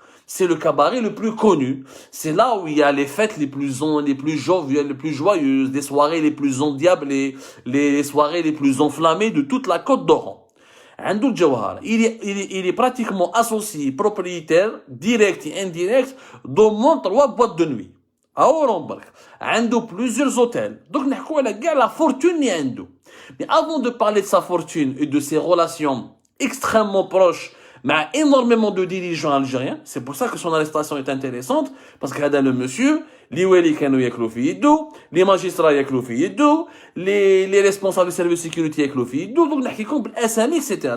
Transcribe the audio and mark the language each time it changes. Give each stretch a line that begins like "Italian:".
French: C'est le cabaret le plus connu. C'est là où il y a les fêtes les plus joviales, les plus joyeuses, les soirées les plus endiablées, les soirées les plus enflammées de toute la côte d'Oran.
Arabic: عنده الجوهرة.
French: Il est pratiquement associé, propriétaire, direct et indirect, d'au moins 3 boîtes de nuit. À Oran برك.
Arabic: عنده
French: plusieurs hôtels.
Arabic: Donc نحكوا على كاع la fortune اللي عنده.
French: Mais avant de parler de sa fortune et de ses relations extrêmement proches mais énormément de dirigeants algériens, c'est pour ça que son arrestation est intéressante, parce que le monsieur, les wali
Arabic: kanu yaklu fi yedou,
French: les magistrats yaklu fi yedou, les responsables du service de sécurité yaklu fi yedou, donc
Arabic: n'hakikoum بالاسامي,
French: etc.